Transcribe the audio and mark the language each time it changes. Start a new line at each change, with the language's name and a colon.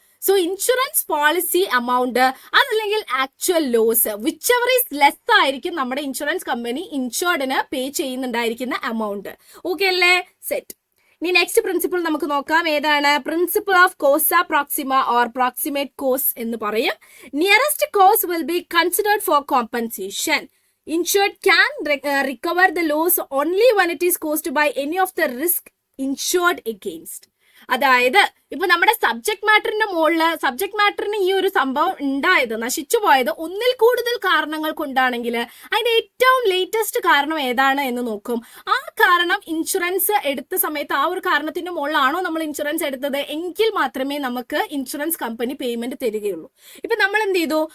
Malayalam: So insurance policy amount അതല്ലെങ്കിൽ actual loss
English: whichever is less
Malayalam: ആയിരിക്കും നമ്മുടെ insurance company ഇൻഷുർഡിന് പേ ചെയ്യുന്നുണ്ടായിരിക്കുന്ന amount. Okay അല്ലേ? Set. ഇനി നെക്സ്റ്റ് പ്രിൻസിപ്പിൾ നമുക്ക് നോക്കാം. ഏതാണ്? Principle of Kosa Proxima or proximate cos എന്ന് പറയും.
English: Nearest cause will be considered for compensation. Insured can recover the loss only when it is caused by any of the risk insured against.
Malayalam: അതായത് ഇപ്പൊ നമ്മുടെ subject മാറ്ററിന്റെ മുകളില് subject മാറ്ററിന് ഈ ഒരു സംഭവം ഉണ്ടായത്, നശിച്ചു പോയത് ഒന്നിൽ കൂടുതൽ കാരണങ്ങൾ കൊണ്ടാണെങ്കിൽ അതിന്റെ ഏറ്റവും ലേറ്റസ്റ്റ് കാരണം ഏതാണ് എന്ന് നോക്കും. ആ കാരണം ഇൻഷുറൻസ് എടുത്ത സമയത്ത് ആ ഒരു കാരണത്തിന്റെ മുകളിലാണോ നമ്മൾ ഇൻഷുറൻസ് എടുത്തത് എങ്കിൽ മാത്രമേ നമുക്ക് ഇൻഷുറൻസ് കമ്പനി പേയ്മെന്റ് തരികയുള്ളൂ. ഇപ്പൊ നമ്മൾ എന്ത് ചെയ്തു?